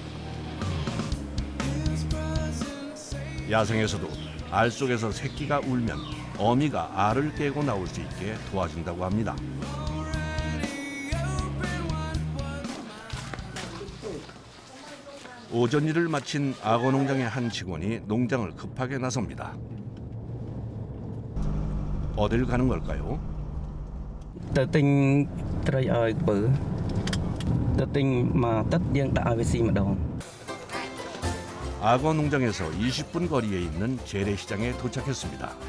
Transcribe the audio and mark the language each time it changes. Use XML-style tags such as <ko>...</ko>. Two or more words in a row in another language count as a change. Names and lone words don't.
<ko>야생에서도 알 속에서 새끼가 울면 어미가 알을 깨고 나올 수 있게 도와준다고 합니다. 오전 일을 마친 악어 농장의 한 직원이 농장을 급하게 나섭니다. 어딜 가는 걸까요?</ko> <km>ទៅទិញត្រីឲ្យបើទៅទិញមកទឹកយើងដាក់ឲ្យវាស៊ីម្ដង</km> <ko>악어 농장에서 20분 거리에 있는 재래시장에 도착했습니다.</ko>